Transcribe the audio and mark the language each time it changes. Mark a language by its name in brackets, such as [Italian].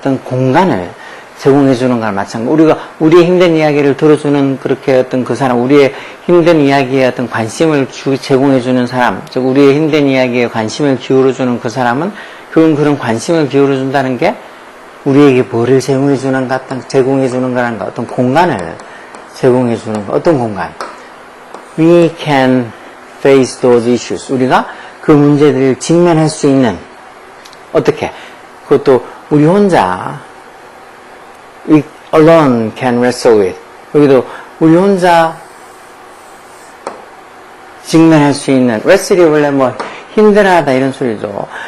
[Korean] 어떤 공간을 제공해주는 거나 마찬가지. 우리가 우리의 힘든 이야기를 들어주는 그렇게 어떤 그 사람, 우리의 힘든 이야기에 어떤 관심을 제공해주는 사람, 즉 우리의 힘든 이야기에 관심을 기울여주는 그 사람은 그런 관심을 기울여준다는 게 우리에게 뭐를 제공해주는 것, 제공해주는 거라는 거, 어떤 공간을 제공해주는 거, 어떤 공간? [English] We can face those issues. [Korean] 우리가 그 문제들을 직면할 수 있는 어떻게? 그것도 우리 혼자 [English] We alone can wrestle with. [Korean] 여기도 우리 혼자 직면할 수 있는 wrestle이 원래 뭐 힘들어하다 이런 소리죠.